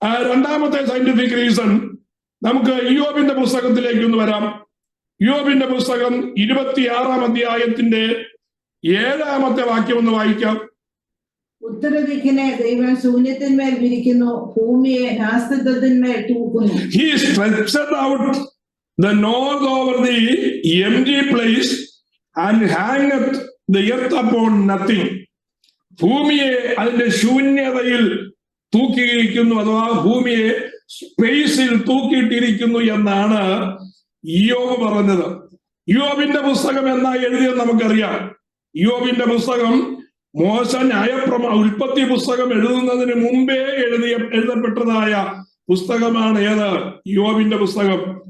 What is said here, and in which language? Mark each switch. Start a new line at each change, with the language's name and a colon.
Malayalam: രണ്ടാമത്തെ scientific reason നമുക്ക് ഇയ്യോബിന്റെ പുസ്തകത്തിലേക്ക് ഒന്ന് വരാം. ഇയ്യോബിന്റെ പുസ്തകം 26-ാം അധ്യായത്തിന്റെ 7-ാമത്തെ വാക്യം ഒന്ന് വായിക്കാം. ഉത്തരദിക്കിനെ ദൈവം ശൂന്യത്തിന്മേൽ വിരിക്കുന്നു, ഭൂമിയെ നാസ്തിത്വത്തിന്മേൽ തൂക്കുന്നു.
English: He stretched out the north over the empty place and hangeth the earth upon nothing.
Malayalam: ഭൂമിയെ അതിന്റെ ശൂന്യതയിൽ തൂക്കിയിരിക്കുന്നു, അഥവാ ഭൂമിയെ സ്പേസിൽ തൂക്കിയിട്ടിരിക്കുന്നു എന്നാണ് ഇയ്യോബ് പറഞ്ഞത്. ഇയ്യോബിന്റെ പുസ്തകം എന്നാ എഴുതിയത് നമുക്കറിയാം. ഇയ്യോബിന്റെ പുസ്തകം മോശ ഉൽപ്പത്തി പുസ്തകം എഴുതുന്നതിന് മുമ്പേ എഴുതപ്പെട്ടതായ പുസ്തകമാണ് ഏത്? ഇയ്യോബിന്റെ പുസ്തകം.